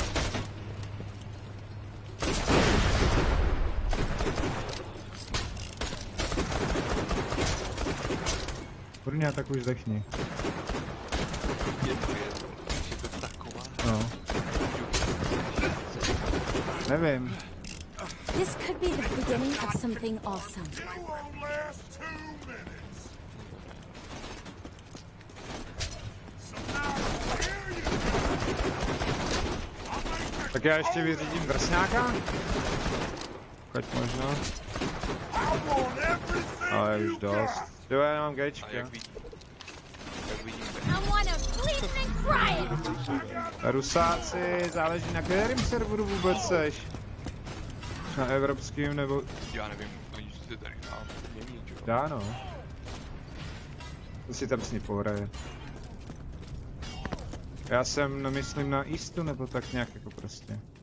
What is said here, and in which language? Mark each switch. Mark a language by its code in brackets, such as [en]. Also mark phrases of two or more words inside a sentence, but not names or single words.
[cs] Brňa, tak už zdechni. Je to taková. No. Nevím. [en] This could be the beginning of something awesome. won't last 2 minutes. [cs] Tak já ještě vyřídím vrsňáka? Koť možno. Ale už dost. Jo, já nemám gečka. Jak vidíme. [en] I wanna bleed and cry. [cs] Rusáci, záleží na kterém serveru vůbec seš. Na evropským nebo... Já nevím, oni se tady mění, čo? Dá no. To si tam s ní pohraje. Já jsem, no, myslím na Eastu nebo tak nějak jako prostě.